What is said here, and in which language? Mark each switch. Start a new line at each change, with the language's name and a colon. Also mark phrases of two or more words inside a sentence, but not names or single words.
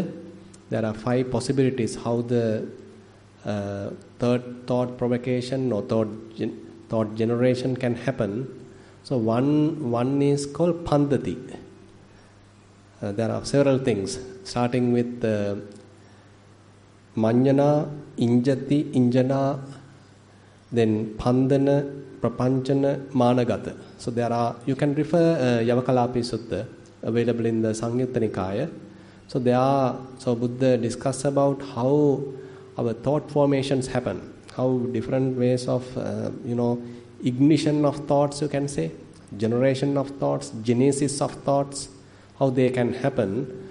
English: There are 5 possibilities how the third thought provocation or thought generation can happen. So one is called pandati. There are several things, starting with
Pali: manjana, injati, injana,
English: then
Pali: pandana, prapanchana, managata.
English: So there are, you can refer Yavakalapi Sutta, available in the Samyutta Nikaya. So there are, so Buddha discuss about how our thought formations happen, how different ways of, ignition of thoughts, you can say, generation of thoughts, genesis of thoughts, how they can happen.